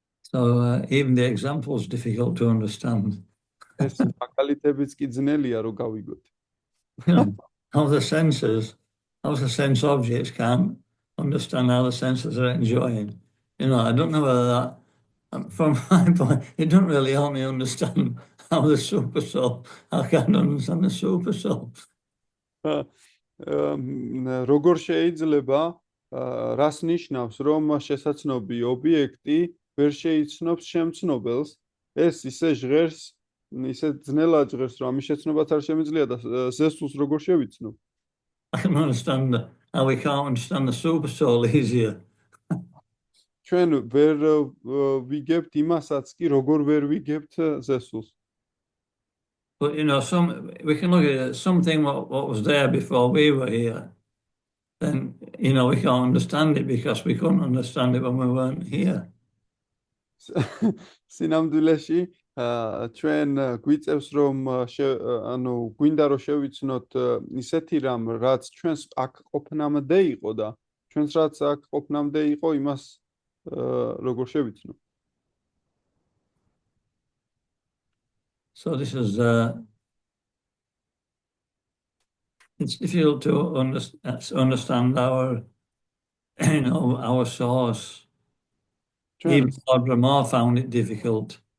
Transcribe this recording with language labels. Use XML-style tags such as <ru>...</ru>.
<en>So even the example is difficult to understand.</en> <ka>ეს მაგალითებიც კი ძნელია რომ გავიგოთ.</ka> <en>How the sense objects can't understand how the senses are enjoying. I don't know whether that, from my point, it doesn't really help me understand how the super soul, I can't understand the super soul.</en> <ka>როგორ შეიძლება, რას ნიშნავს, რომ შესაცნობი ობიექტი ვერ შეიცნობს შემცნობელს, ეს ისე ჟღერს, ისე ძნელად ჟღერს, რომ ამის შეცნობაც არ შემიძლია და ზესულს როგორ შევიცნობ?</ka> <en>I can understand how we can't understand the super soul easier.</en> <ka>ჩვენ ვერ ვიგებთ იმასაც კი, როგორ ვერ ვიგებთ ზესულს.</ka> <en>But we can look at something what was there before we were here. Then we can't understand it because we couldn't understand it when we weren't here.</en> <ka>სინამდვილეში ჩვენ გვიწევს რომ გვინდა რომ შევიცნოთ ისეთი რამ, რაც ჩვენს აქ ყოფნამდე იყო და ჩვენს რაც აქ ყოფნამდე იყო, იმას როგორ შევიცნო.</ka> <en>So this is it's difficult to understand our our source. Even Lord Brahma found it difficult.</en>